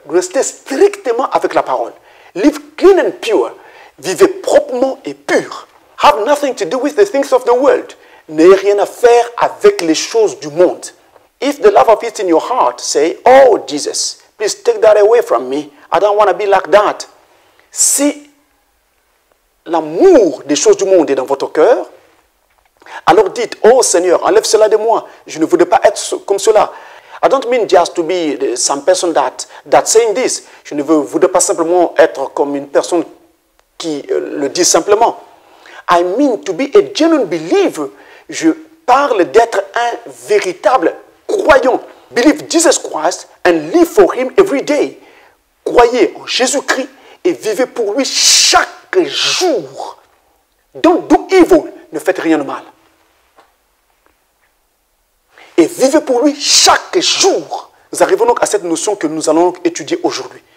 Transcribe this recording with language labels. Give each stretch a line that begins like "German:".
French: Restez strictement avec la parole.
English: Live clean and pure.
French: Vivez proprement et pur.
English: Have nothing to do with the things of the world.
French: N'ayez rien à faire avec les choses du monde.
English: If the love of it in your heart, say, Oh, Jesus, please take that away from me. I don't want to be like that.
French: Si l'amour des choses du monde est dans votre cœur, alors dites, oh Seigneur, enlève cela de moi. Je ne voudrais pas être comme cela.
English: I don't mean just to be some person that saying this.
French: Je ne voudrais pas simplement être comme une personne qui le dit simplement.
English: I mean to be a genuine believer.
French: Je parle d'être un véritable croyant.
English: Believe Jesus Christ and live for Him every day.
French: Croyez en Jésus-Christ et vivez pour lui chaque jour.
English: Don't do evil.
French: Ne faites rien de mal. Et vivez pour lui chaque jour. Nous arrivons donc à cette notion que nous allons étudier aujourd'hui.